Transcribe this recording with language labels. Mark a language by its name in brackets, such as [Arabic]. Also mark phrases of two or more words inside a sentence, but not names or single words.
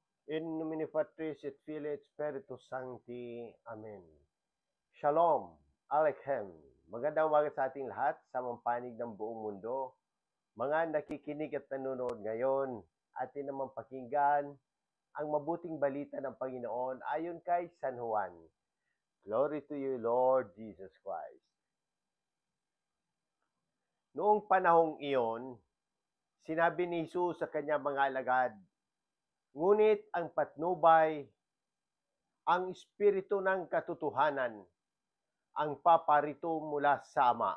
[Latin] In nomine Patris et Filii et Spiritus Sancti. [Hebrew] Amen. Shalom, Aleichem. [Filipino] Magandang umaga sa ating lahat sa panig ng buong mundo. Mga nakikinig at nanonood ngayon, atin naman pakinggan ang mabuting balita ng Panginoon ayon kay San Juan. [English] Glory to you, Lord Jesus Christ. [Filipino] Noong panahong iyon, sinabi ni Jesus sa kanyang mga alagad, ngunit ang patnubay, ang Espiritu ng katotohanan, ang paparito mula sa Ama.